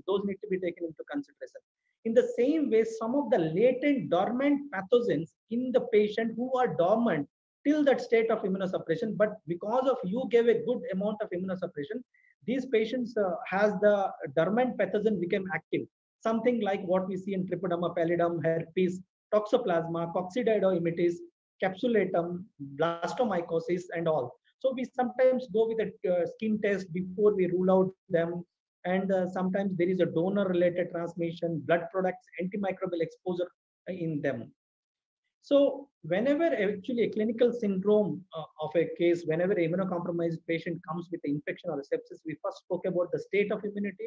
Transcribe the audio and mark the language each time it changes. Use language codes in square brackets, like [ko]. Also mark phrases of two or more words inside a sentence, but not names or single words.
[en] Those need to be taken into consideration. In the same way, some of the latent dormant pathogens in the patient who are dormant till that state of immunosuppression, but because of you gave a good amount of immunosuppression, these patients has the dormant pathogen became active. Something like what we see in Trichoderma pallidum, herpes, toxoplasma, coccidioiditis, capsulatum, blastomycosis, and all. So we sometimes go with a skin test before we rule out them. And sometimes there is a donor-related transmission, blood products, antimicrobial exposure in them. So whenever actually a clinical syndrome of a case, whenever an immunocompromised patient comes with an infection or a sepsis, we first spoke about the state of immunity.